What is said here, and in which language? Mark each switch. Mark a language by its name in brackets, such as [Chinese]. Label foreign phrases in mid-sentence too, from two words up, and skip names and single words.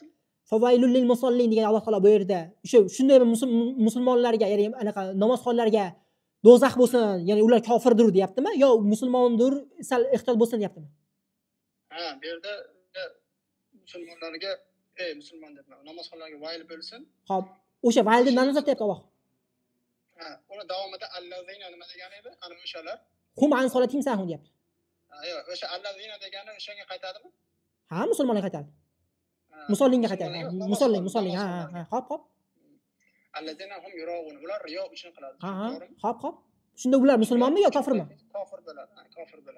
[Arabic] فويل للمصلين [Uzbek] degan Alloh taolo bu yerda shunday musulmonlarga, ya'ni anaqa namozxonlarga do'zax bo'lsin, ya'ni ular kofirdir deyaptimi yo musulmondir, sal ehtiyot bo'lsin deyaptimi? Ha, bu yerda musulmonlarga musulmon debman. Namozxonlarga vayl bo'lsin. Hop, o'sha vaylni nima nazarda tutyapti Alloh? Ha, uni davomida allazina nima degani edi? Ana o'shalar. [Arabic] هم عن صلاتهم ساهون deyapti. [Uzbek] Ha, yo'q, o'sha allazina degani o'shanga qaytadimi? Ha, musulmonlarga qaytadi. Musollinga qaytadi. Musollin. Ha. Hop. [Arabic] الذين هم يراءون. [Uzbek] Ular riyo uchun qiladi. To'g'rimi? Hop. Shunda ular musulmonmi yo kofirmi? Kofir bo'ladi. Kofir bo'ladi.